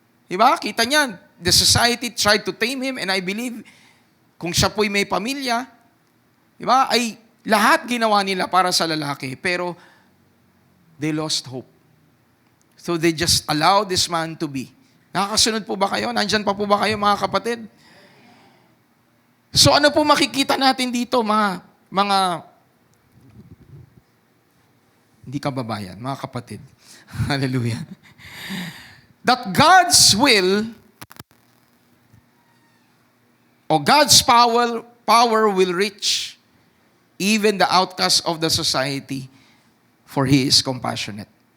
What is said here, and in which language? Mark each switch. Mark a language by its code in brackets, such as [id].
[tl] Diba? Kita niyan, [en] the society tried to tame him, and I believe, [tl] kung siya po'y may pamilya, diba, ay lahat ginawa nila para sa lalaki, pero [en] they lost hope. So they just allowed this man to be. [tl] Nakakasunod po ba kayo? Nandyan pa po ba kayo, mga kapatid? So ano po makikita natin dito, mga hindi kababayan, mga kapatid. Hallelujah. [en] That God's will or God's power will reach even the outcast of the society, for He is compassionate.